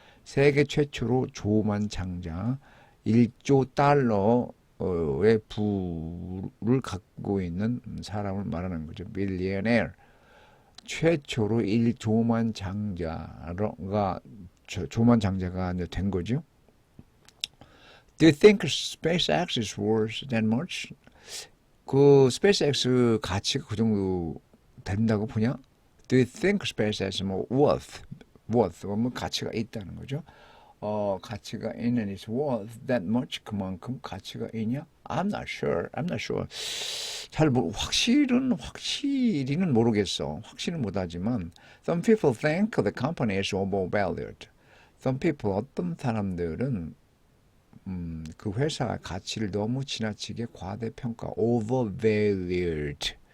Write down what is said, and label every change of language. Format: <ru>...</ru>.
<ko>세계 최초로 조만장자. 1조 달러의 부를 갖고 있는 사람을 말하는 거죠.</ko> <en>billionaire.</en> <ko>최초로 1조만장자가 조만장자가 된 거죠.</ko> <en>Do you think SpaceX is worth that much?</en> <ko>그 SpaceX 가치가 그 정도 된다고 보냐?</ko> <en>Do you think SpaceX is worth</en> <ko>뭐 가치가 있다는 거죠? 가치가 있는</ko> <en>is worth that much</en> <ko>그만큼 가치가 있냐?</ko> <en>I'm not sure.</en> <ko>잘 확실히는 모르겠어. 확실은 못하지만</ko> <en>some people think the company is overvalued. Some people</en> <ko>어떤 사람들은 그 회사 가치를 너무 지나치게 과대평가, overvalued.</ko>